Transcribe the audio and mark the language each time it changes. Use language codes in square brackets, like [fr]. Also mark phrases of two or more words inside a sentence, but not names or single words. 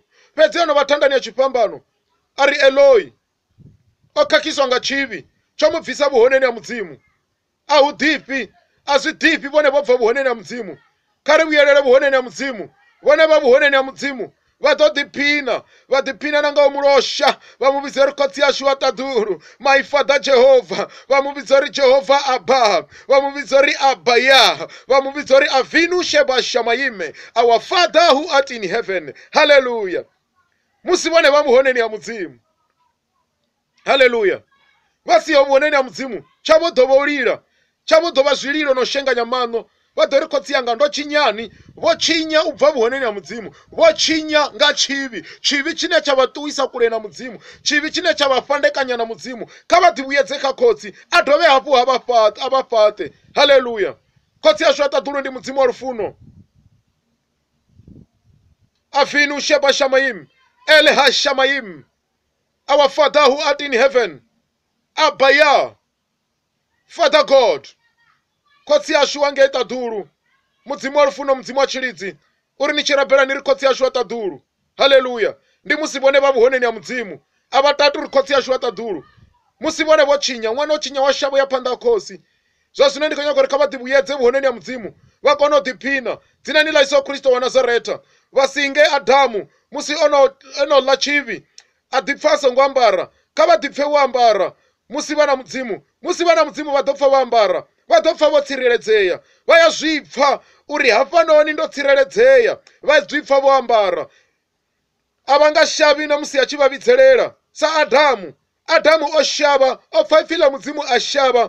[ve] Fhedzi ono vha thandani ya tshifhambano ari Eloi o khakhiswa nga tshivhi tsho mu bvisa vhuhoneni ha mudzimu. A hu ḓifhi a zwi ḓifhi vhone vho bva vhuhoneni ha mudzimu. Kha ri vhuyelele vhuhoneni ha mudzimu vhone vha vhuhoneni ha mudzimu vha ḓo ḓiphina vha ḓiphina na nga u mulosha vha mu vhidza uri khotsi yashu wa ṱaḓulu [en] my father [ve] Jehova vha mu vhidza uri Jehova Abba vha mu vhidza uri Abba ya vha mu vhidza uri [he] אבינו שב שמים [en] our father who art in heaven. [ve] Haleluya. Musi vhone vha vhuhoneni ha mudzimu. Haleluya. Vha siho vhuhoneni ha mudzimu tshavho ḓo vha u lila tshavho ḓo vha zwililo no shenganya maṋo vha ḓo ri khotsi yanga ndo tshinyani vho tshinya u bva vhuhoneni ha mudzimu vho tshinya nga tshivhi tshivhi tshine tsha vha ṱuwisa kule na mudzimu tshivhi tshine tsha vha fhandekanya na mudzimu kha vha ḓivhuyedze kha khotsi a dovhe hafhu ha vha fhaṱe. Haleluya. Khotsi yashu ya ṱaḓulu ndi mudzimu wa lufuno. [he] אבינו שב שמים אלה שמים [en] our father who art in heaven. [ve] Abba ya [en] Father God. [ve] Khotsi yashu wange ṱaḓulu mudzimu wa lufuno mudzimu wa tshilidzi uri ni tshi rabela ni ri khotsi yashu wa ṱaḓulu. Haleluya. Ndi musi vhone vha vhuhoneni ha mudzimu a vha tati uri khotsi yashu wa ṱaḓulu musi vhone vho tshinya ṅwana o tshinya wa shavho ya phanḓa ha khosi. Zwa zwino ndi khou nyaga uri kha vha ḓivhuyedze vhuhoneni ha mudzimu vha kone u ḓiphina dzinani ḽa Yesu Kristo wa Nazaretha vha singe Adamu musi ono ḽa tshivhi a ḓipfa a songo ambara kha vha ḓipfe wo ambara musi vha na mudzimu vha ḓo pfha vho ambara vha ḓo pfha vho tsireledzea vha ya zwi pfha uri hafhanoni ndo tsireledzea vha zwi pfha vho ambara a vha nga shavhi na musi a tshi vha vhidzelela sa Adamu o shavha o pfha ipfhi ḽa mudzimu a shavha.